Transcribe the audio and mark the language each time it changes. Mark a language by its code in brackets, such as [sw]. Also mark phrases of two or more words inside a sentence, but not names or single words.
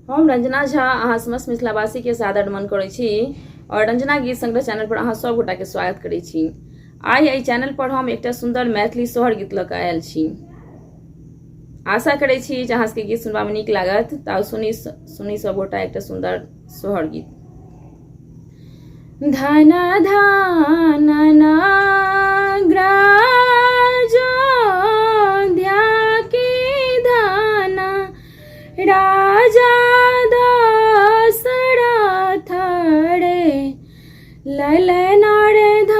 [mai] रंजना झा अहाँ समस्त मिथिलावासी के सादर नमन करै छी और रंजना गीत संग्रह चैनल पर अहाँ सब गोटा के स्वागत करै छी। आइ एहि चैनल पर हम एकटा सुंदर मैथिली सोहर गीत लऽ कऽ आयल छी। आशा करै छी जे अहाँ सबके गीत सुनबा में नीक लागत। तऽ सुनी सब गोटा एकटा सुंदर सोहर गीत। धन धन राजा दशरथ रे ललना रे